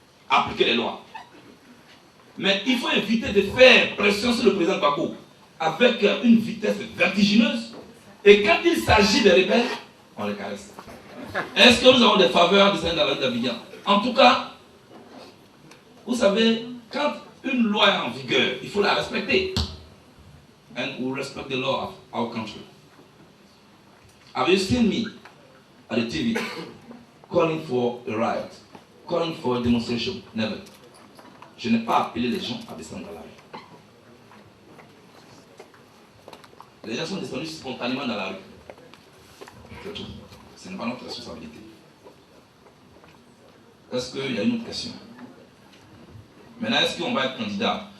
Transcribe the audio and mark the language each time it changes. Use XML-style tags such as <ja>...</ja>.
<fr>Appliquer les lois. Mais il faut éviter de faire pression sur le président Gbagbo avec une vitesse vertigineuse. Et quand il s'agit des rebelles, on les caresse. Est-ce que nous avons des faveurs de Saint-David d'Abidjan? En tout cas, vous savez, quand une loi est en vigueur, il faut la respecter.</fr> <en>And we respect the law of our country. Have you seen me at the TV calling for a riot, calling for a demonstration? Never.</en> <fr>Je n'ai pas appelé les gens à descendre dans la rue. Les gens sont descendus spontanément dans la rue. C'est tout. Ce n'est pas notre responsabilité. Est-ce qu'il y a une autre question? Maintenant, est-ce qu'on va être candidat?</fr>